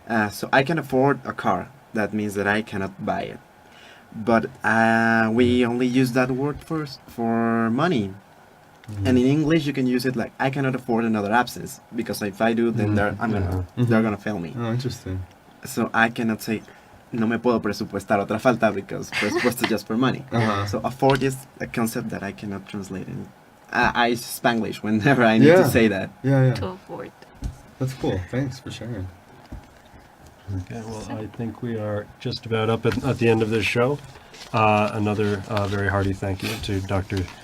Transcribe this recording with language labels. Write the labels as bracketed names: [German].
[English] So I can afford a car. That means that I cannot buy it, but we only use that word for money. And in English, you can use it like, I cannot afford another absence, because if I do, then they're gonna fail me. Oh, interesting. So I cannot say, [Spanish] no me puedo presupuestar otra falta, [English] because presupuesto is just for money. So afford is a concept that I cannot translate in. I use Spanglish whenever I need to say that. Yeah. To afford. That's cool. Thanks for sharing. Okay, well, I think we are just about up at the end of this show. Another very hearty thank you to Dr.